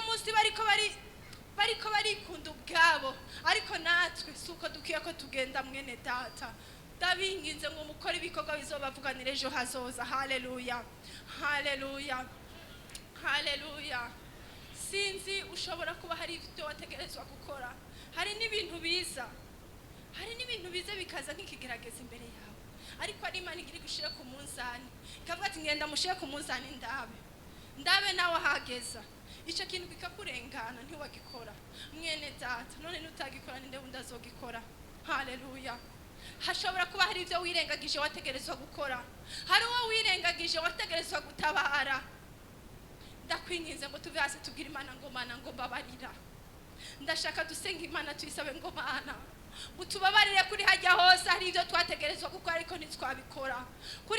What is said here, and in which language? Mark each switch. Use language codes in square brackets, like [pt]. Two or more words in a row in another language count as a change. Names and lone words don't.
[rn] munsi bariko barikunda ubwabo ariko natwe suko dukiye ko tugenda mwene data ndabinginze ngo mukora ibikorwa bizobavuganira ejo hazoza haleluya haleluya haleluya sinzi ushobora kuba hari ibyo wategerezwa gukora hari n'ibintu biza bikaza nk'ikigerageza imbere yawe ariko ari Imana igiri gushira ku munzani ikavuga ati ngenda mushire ku munzani ndabe nawe hageza ico kintu kikakurengana ntiwagikora mwene data none nutagikora ninde undazogikora haleluya hashobora kuba hari ibyo wirengagije wategerezwa gukora hari uwo wirengagije wategerezwa gutabara ndakwinginze ngo tuve hasi tubwire Imana ngo Mana ngo mbabarira ndashaka dusenga Imana tuyisabe ngo Mana utubabarire kuri hajya hose hari ibyo twategerezwa gukora ariko ntitwabikora kuri